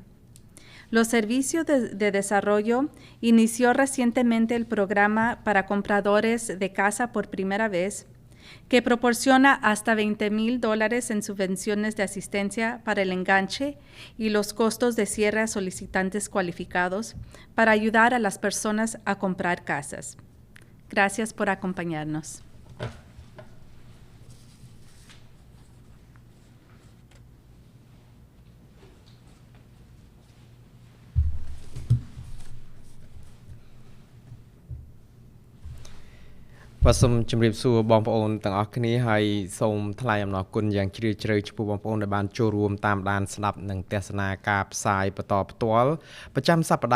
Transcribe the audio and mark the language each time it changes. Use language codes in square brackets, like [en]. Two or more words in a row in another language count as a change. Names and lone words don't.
[es] Los servicios de desarrollo inició recientemente el programa para compradores de casa por primera vez, que proporciona hasta $20,000 en subvenciones de asistencia para el enganche y los costos de cierre a solicitantes cualificados para ayudar a las personas a comprar casas. Gracias por acompañarnos. [km] Soom ជំរាបសួរបងប្អូនទាំងអស់គ្នាហើយសូមថ្លែងអំណរគុណយ៉ាងជ្រាលជ្រៅចំពោះបងប្អូនដែលបានចូលរួមតាមដានស្ដាប់និងទស្សនាការផ្សាយបន្តផ្ទាល់ប្រចាំសប្តាហ៍